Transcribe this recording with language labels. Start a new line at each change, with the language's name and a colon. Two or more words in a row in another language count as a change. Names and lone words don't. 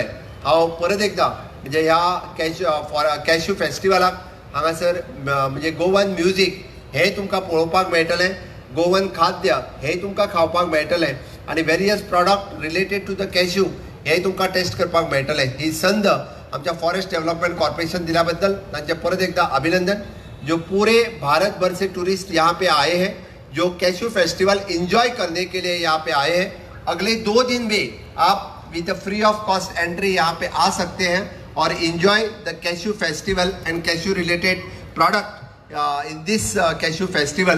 Konkani: हांव परत एकदां म्हणजे ह्या कॅश्यू फेस्टिवलाक हांगासर म्हणजे
English: Goan music
Konkani: हे तुमकां पळोवपाक मेळटलें, गोवन खाद्य हे तुमकां खावपाक मेळटलें आणि
English: various product related to the cashew
Konkani: हे तुमकां टेस्ट करपाक मेळटलें. ही संद आमच्या फॉरेस्ट डेव्हलपमेंट कॉर्पोरेशन दिल्या बद्दल तांचे परत एकदा अभिनंदन.
Hindi: जो पूरे भारत भर से टूरिस्ट यहाँ पे आए हैं, जो कैशू फेस्टिवल एंजॉय करने के लिए यहाँ पे आए हैं, अगले 2 दिन में आप
English: with free of cost entry
Hindi: यहाँ पे आ सकते हैं और
English: enjoy the cashew festival and cashew related product in this cashew festival.